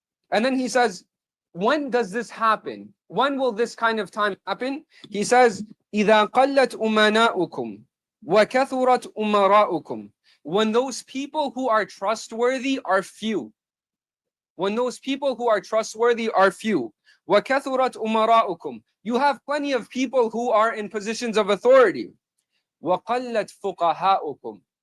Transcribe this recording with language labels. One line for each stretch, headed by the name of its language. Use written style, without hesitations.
English: And then he says, when does this happen? When will this kind of time happen? He says,
Arabic: إِذَا قَلَّتْ أُمَنَاؤُكُمْ وَكَثُرَتْ أُمَرَاؤُكُمْ.
English: When those people who are trustworthy are few. When those people who are trustworthy are few.
Arabic: وَكَثُرَتْ أُمَرَاؤُكُمْ.
English: You have plenty of people who are in positions of authority.
Arabic: وَقَلَّتْ فُقَهَاؤُكُمْ.